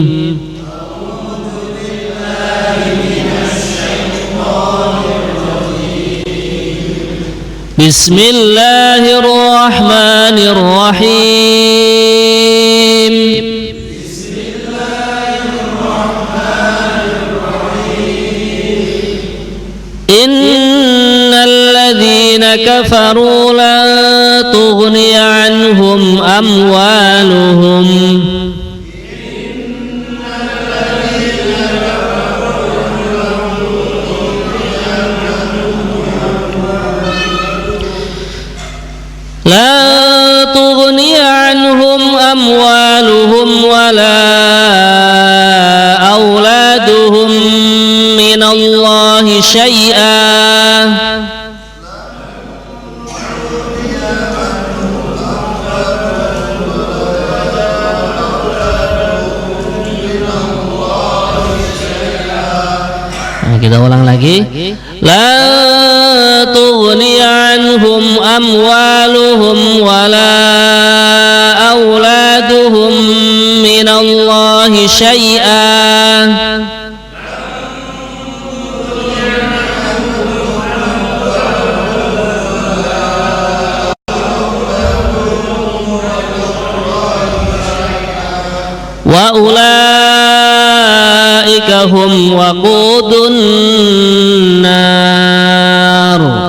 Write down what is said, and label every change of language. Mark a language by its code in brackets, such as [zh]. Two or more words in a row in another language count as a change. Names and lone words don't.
[ar] Bismillahirrahmanirrahim. إن الذين كفروا لن تغني عنهم أموالهم لا تغني عنهم أموالهم ولا أولادهم من الله شيئا [id] kita ulang lagi. [ar] لا تغني عنهم أموالهم ولا أولادهم من الله شيئا وأولئك هم وقود النار.